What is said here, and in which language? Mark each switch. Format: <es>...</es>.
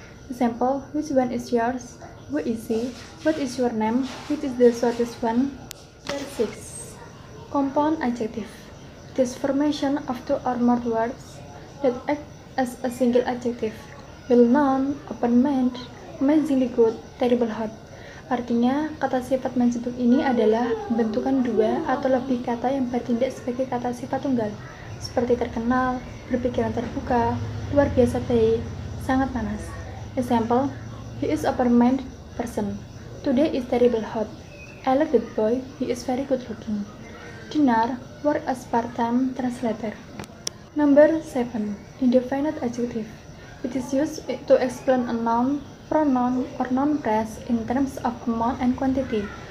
<en>Example, which one is yours? Who is he? What is your name? Which is the shortest one? Number 6. Compound adjective. It is formation of two or more words that act as a single adjective. Well-known, open-minded, amazingly good, terrible hot.</en> <id>Artinya, kata sifat menjemput ini adalah bentukan dua atau lebih kata yang bertindak sebagai kata sifat tunggal, seperti terkenal, berpikiran terbuka, luar biasa baik, sangat panas.</id> <en>Example, he is open-minded person. Today is terrible hot. I like that boy, he is very good looking. Dinar work as part-time translator. Number 7. Indefinite adjective. It is used to explain a noun, pronoun, or noun phrase in terms of amount and quantity.</en>